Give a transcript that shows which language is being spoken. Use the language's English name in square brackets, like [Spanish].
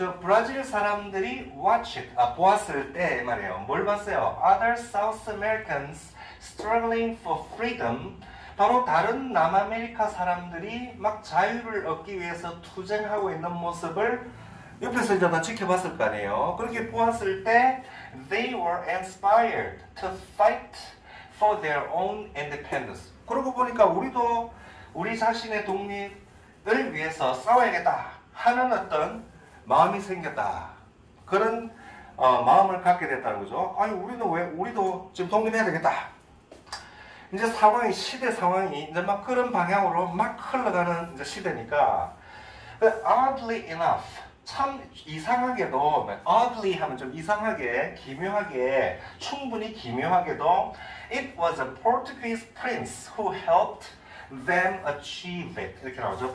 [Korean] 저 브라질 사람들이 [English] watch it, [Korean] 보았을 때 말이에요. 뭘 봤어요? [English] Other South Americans struggling for freedom. [Korean] 바로 다른 남아메리카 사람들이 막 자유를 얻기 위해서 투쟁하고 있는 모습을 옆에서 이제 다 지켜봤을 거 아니에요. 그렇게 보았을 때 [English] they were inspired to fight for their own independence. [Korean] 그러고 보니까 우리도 우리 자신의 독립을 위해서 싸워야겠다 하는 어떤 마음이 생겼다. 그런 마음을 갖게 됐다는 거죠. 아니 우리도 지금 독립해야 되겠다. 이제 시대 상황이 이제 막 그런 방향으로 막 흘러가는 이제 시대니까, [English] oddly enough, [Korean] 참 이상하게도, oddly 하면 좀 이상하게, 기묘하게, 충분히 기묘하게도, [English] it was a Portuguese prince who helped them achieve it. [Korean] 이렇게 나오죠.